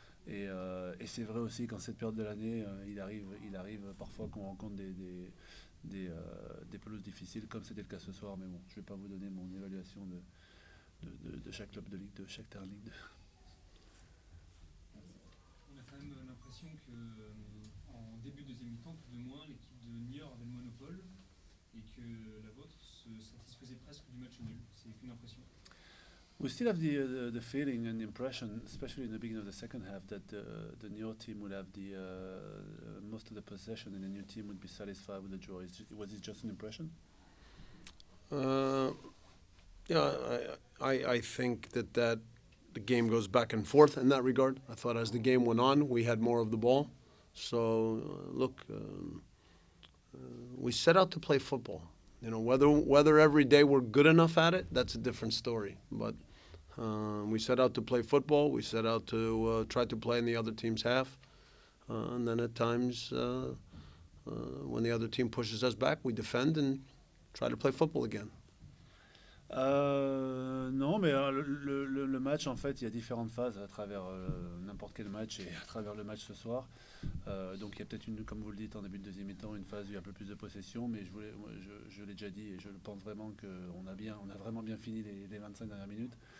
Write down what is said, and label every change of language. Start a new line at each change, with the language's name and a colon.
French: Et c'est vrai aussi qu'en cette période de l'année, il arrive parfois qu'on rencontre des pelouses difficiles, comme c'était le cas ce soir. Mais bon, je ne vais pas vous donner mon évaluation de chaque club de Ligue 2, chaque terrain de Ligue 2. On a quand même l'impression qu'en début de deuxième mi-temps, tout de moins, l'équipe de Niort avait le monopole et que la vôtre se satisfaisait presque du match nul. C'est qu'une impression.
English: We still have the feeling and the impression, especially in the beginning of the second half, that the Niort team would have most of the possession and the new team would be satisfied with the draw. Was it just an impression? Yeah, I think that the game goes back and forth in that regard. I thought as the game went on, we had more of the ball. So, look, we set out to play football. You know, whether every day we're good enough at it, that's a different story. But we set out to play football. We set out to try to play in the other team's half. And then at times, when the other team pushes us back, we defend and try to play football again.
French: Non, mais le match, en fait, il y a différentes phases à travers n'importe quel match et à travers le match ce soir. Donc il y a peut-être comme vous le dites, en début de deuxième mi-temps, une phase où il y a un peu plus de possession, mais je l'ai déjà dit et je pense vraiment qu'on a vraiment bien fini les 25 dernières minutes.